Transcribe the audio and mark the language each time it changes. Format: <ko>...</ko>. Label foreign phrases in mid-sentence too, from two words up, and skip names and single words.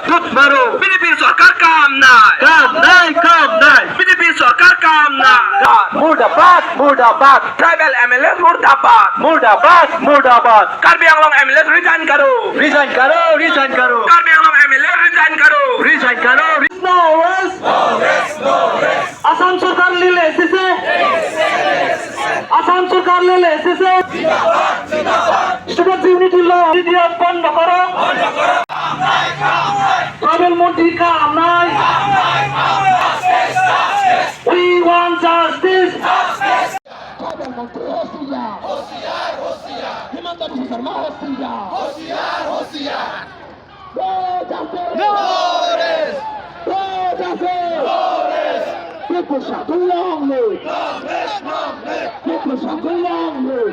<bn>লুট মারো বিজেপি সরকার কাম নাই বিজেপি সরকার কাম নাই মুর্দাবাদ</bn> <en>tribal MLA</en> <hi>मुर्दाबाद कार्बी आंगलंग एमएलए रिजाइन करो कार्बी आंगलंग एमएलए रिजाइन करो</hi> <bn>আসাম সরকার নিলে এসেছে</bn> <en>student unity</en> <bn>ল দিয়ে বন্ধ করো ট্রাইবেল মন্ত্রী কাম নাই</bn> <en>We want justice.</en> <bn>ট্রাইবেল মন্ত্রী হোশিয়ার হিমন্ত বিশ্ব শর্মা হোশিয়ার</bn> <en>People shall go long live. People shall go long live.</en>